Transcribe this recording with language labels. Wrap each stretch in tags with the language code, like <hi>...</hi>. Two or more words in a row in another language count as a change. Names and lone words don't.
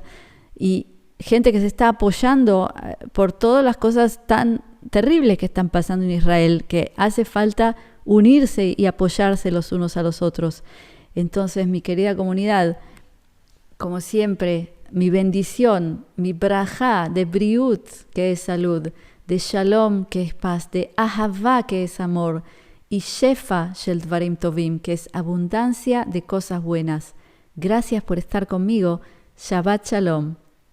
<es>Y gente que se está apoyando por todas las cosas tan terribles que están pasando en Israel, que hace falta unirse y apoyarse los unos a los otros. Entonces, mi querida comunidad, como siempre, mi bendición, mi brajá de briut, que es salud, de shalom, que es paz, de ahavá, que es amor, y</es> <he>שפע של דברים טובים,</he> <es>que es abundancia de cosas buenas. Gracias por estar conmigo. Shabbat shalom.</es>